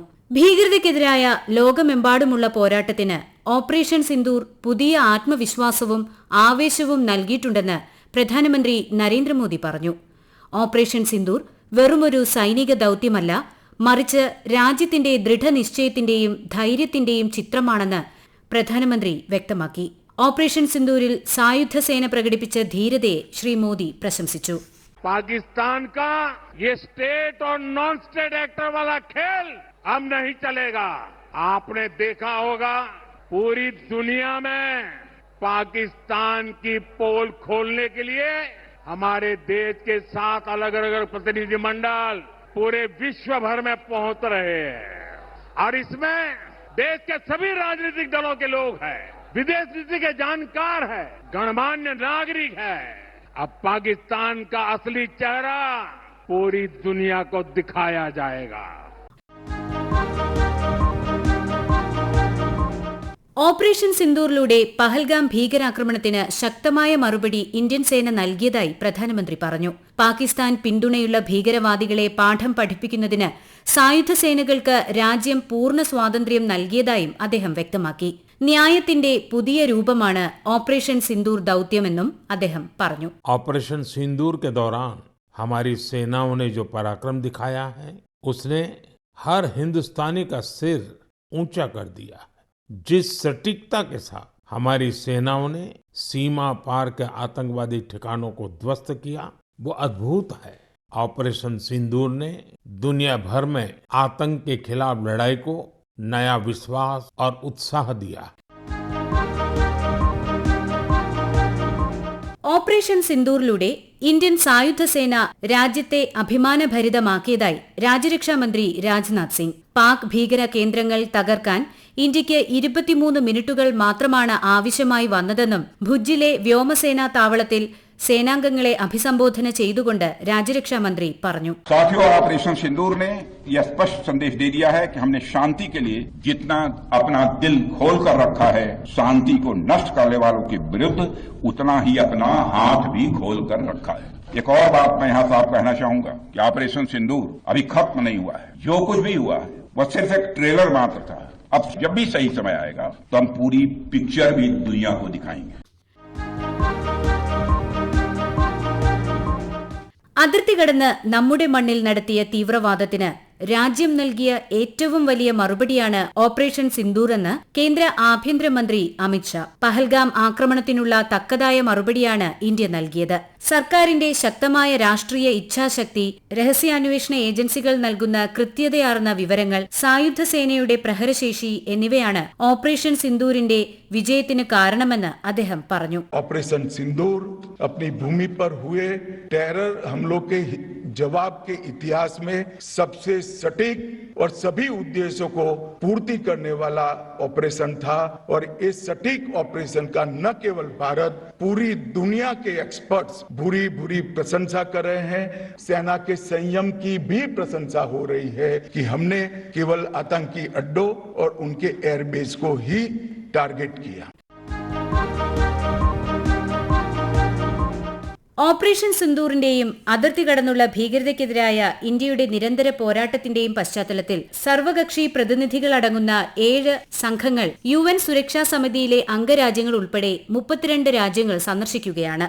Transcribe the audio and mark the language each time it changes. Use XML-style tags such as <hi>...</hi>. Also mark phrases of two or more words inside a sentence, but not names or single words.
<ml>ഭീകരതയ്ക്കെതിരായ ലോകമെമ്പാടുമുള്ള പോരാട്ടത്തിന് ഓപ്പറേഷൻ സിന്ദൂർ പുതിയ ആത്മവിശ്വാസവും ആവേശവും നൽകിയിട്ടുണ്ടെന്ന് പ്രധാനമന്ത്രി നരേന്ദ്രമോദി പറഞ്ഞു. ഓപ്പറേഷൻ സിന്ദൂർ വെറുമൊരു സൈനിക ദൌത്യമല്ല, മറിച്ച് രാജ്യത്തിന്റെ ദൃഢനിശ്ചയത്തിന്റെയും ധൈര്യത്തിന്റെയും ചിത്രമാണെന്ന് പ്രധാനമന്ത്രി വ്യക്തമാക്കി. ഓപ്പറേഷൻ സിന്ദൂരിൽ സായുധ സേന പ്രകടിപ്പിച്ച ധീരതയെ ശ്രീ മോദി പ്രശംസിച്ചു.</ml> <hi>पाकिस्तान का ये स्टेट और</hi> <en>non state actor</en> <hi>वाला खेल अब नहीं चलेगा. आपने देखा होगा पूरी दुनिया में पाकिस्तान की पोल खोलने के लिए हमारे देश के 7 अलग अलग प्रतिनिधिमंडल पूरे विश्व भर में पहुंच रहे हैं और इसमें देश के सभी राजनीतिक दलों के लोग हैं, विदेश नीति के जानकार हैं, गणमान्य नागरिक हैं. अब पाकिस्तान का असली चेहरा पूरी दुनिया को दिखाया जाएगा.</hi> <ml>ഓപ്പറേഷൻ സിന്ദൂറിലൂടെ പഹൽഗാം ഭീകരാക്രമണത്തിന് ശക്തമായ മറുപടി ഇന്ത്യൻ സേന നൽകിയതായി പ്രധാനമന്ത്രി പറഞ്ഞു. പാകിസ്ഥാൻ പിന്തുണയുള്ള ഭീകരവാദികളെ പാഠം പഠിപ്പിക്കുന്നതിന് സായുധ സേനകൾക്ക് രാജ്യം പൂർണ്ണ സ്വാതന്ത്ര്യം നൽകിയതായും അദ്ദേഹം വ്യക്തമാക്കി. ന്യായത്തിന്റെ പുതിയ രൂപമാണ് ഓപ്പറേഷൻ സിന്ദൂർ ദൌത്യമെന്നും അദ്ദേഹം പറഞ്ഞു.</ml> <hi>ऑपरेशन सिंदूर के दौरान हमारी सेनाओं ने जो पराक्रम दिखाया है, उसने हर हिंदुस्तानी का सिर ऊंचा कर दिया. जिस सटीकता के साथ हमारी सेनाओं ने सीमा पार के आतंकवादी ठिकानों को ध्वस्त किया, वो अद्भुत है. ऑपरेशन सिंदूर ने दुनिया भर में आतंक के खिलाफ लड़ाई को नया विश्वास और उत्साह दिया.</hi> <ml>ഓപ്പറേഷൻ സിന്ദൂറിലൂടെ ഇന്ത്യൻ സായുധ സേന രാജ്യത്തെ അഭിമാനഭരിതമാക്കിയതായി രാജ്യരക്ഷാമന്ത്രി രാജ്നാഥ് സിംഗ്. പാക് ഭീകര കേന്ദ്രങ്ങൾ തകർക്കാൻ ഇന്ത്യയ്ക്ക് 23 മിനിറ്റുകൾ മാത്രമാണ് ആവശ്യമായി വന്നതെന്നും ഭുജിലെ വ്യോമസേനാ താവളത്തിൽ സേനാംഗങ്ങളെ അഭിസംബോധന ചെയ്തുകൊണ്ട് രാജ്യരക്ഷാമന്ത്രി പറഞ്ഞു.</ml> <hi>साथियों, ऑपरेशन सिंदूर ने यह स्पष्ट संदेश दे दिया है कि हमने शांति के लिए जितना अपना दिल खोल कर रखा है, शांति को नष्ट करने वालों के विरुद्ध उतना ही अपना हाथ भी खोल कर रखा है. एक और बात मैं यहाँ साफ कहना चाहूंगा कि ऑपरेशन सिंदूर अभी खत्म नहीं हुआ है. जो कुछ भी हुआ है वह सिर्फ एक ट्रेलर मात्र था. अब जब भी सही समय आएगा तो हम पूरी पिक्चर भी दुनिया को दिखाएंगे.</hi> <ml>അതിർത്തി കടന്ന് നമ്മുടെ മണ്ണിൽ നടത്തിയ തീവ്രവാദത്തിന് രാജ്യം നൽകിയ ഏറ്റവും വലിയ മറുപടിയാണ് ഓപ്പറേഷൻ സിന്ദൂർ എന്ന് കേന്ദ്ര ആഭ്യന്തരമന്ത്രി അമിത്ഷാ. പഹൽഗാം ആക്രമണത്തിനുള്ള തക്കതായ മറുപടിയാണ് ഇന്ത്യ നൽകിയത്. സർക്കാരിന്റെ ശക്തമായ രാഷ്ട്രീയ ഇച്ഛാശക്തി, രഹസ്യാന്വേഷണ ഏജൻസികൾ നൽകുന്ന കൃത്യതയാർന്ന വിവരങ്ങൾ, സായുധ സേനയുടെ പ്രഹരശേഷി എന്നിവയാണ് ഓപ്പറേഷൻ സിന്ദൂരിന്റെ വിജയത്തിന് കാരണമെന്ന് അദ്ദേഹം പറഞ്ഞു.</ml> <hi>ऑपरेशन सिंदूर अपनी भूमि पर हुए टेरर हमलों के जवाब के इतिहास में सबसे सटीक और सभी उद्देश्यों को पूर्ति करने वाला ऑपरेशन था और इस सटीक ऑपरेशन का न केवल भारत, पूरी दुनिया के एक्सपर्ट्स भूरी प्रशंसा कर रहे हैं. सेना के संयम की भी प्रशंसा हो रही है कि हमने केवल आतंकी अड्डों और उनके एयरबेस को ही टारगेट किया.</hi> <ml>ഓപ്പറേഷൻ സിന്ദൂറിന്റെയും അതിർത്തി കടന്നുള്ള ഭീകരതയ്ക്കെതിരായ ഇന്ത്യയുടെ നിരന്തര പോരാട്ടത്തിന്റെയും പശ്ചാത്തലത്തിൽ സർവകക്ഷി പ്രതിനിധികളടങ്ങുന്ന 7 സംഘങ്ങൾ UN സുരക്ഷാ സമിതിയിലെ അംഗരാജ്യങ്ങൾ ഉൾപ്പെടെ 32 രാജ്യങ്ങൾ സന്ദർശിക്കുകയാണ്.</ml>